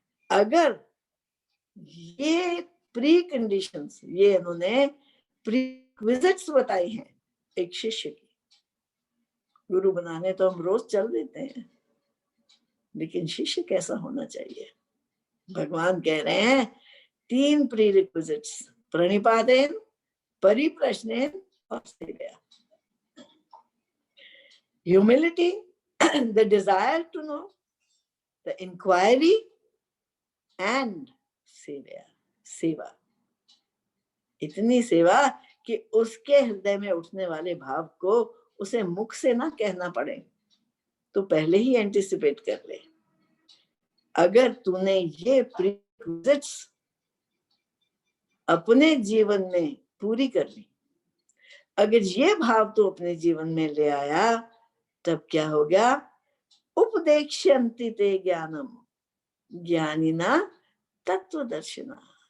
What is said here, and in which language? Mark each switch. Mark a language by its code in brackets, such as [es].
[hi] अगर ये pre conditions, ये इन्होंने प्रीक्विजिट्स बताई हैं एक शिष्य की, गुरु बनाने तो हम रोज चल देते हैं, लेकिन शिष्य कैसा होना चाहिए। भगवान कह रहे हैं 3 प्रीरिक्विजिट्स, प्रणिपातेन, परिप्रश्नेन और सेवया। [en] Humility, the desire to know, the inquiry and seva. [hi] इतनी सेवा कि उसके हृदय में उठने वाले भाव को उसे मुख से ना कहना पड़े, तो पहले ही एंटिसिपेट कर ले। अगर तूने ये प्रीरिक्विजिट्स अपने जीवन में पूरी कर ली, अगर ये भाव तो अपने जीवन में ले आया, तब क्या हो गया, [sa] उपदेक्ष्यन्ति ते ज्ञानम ज्ञानिना तत्वदर्शिना।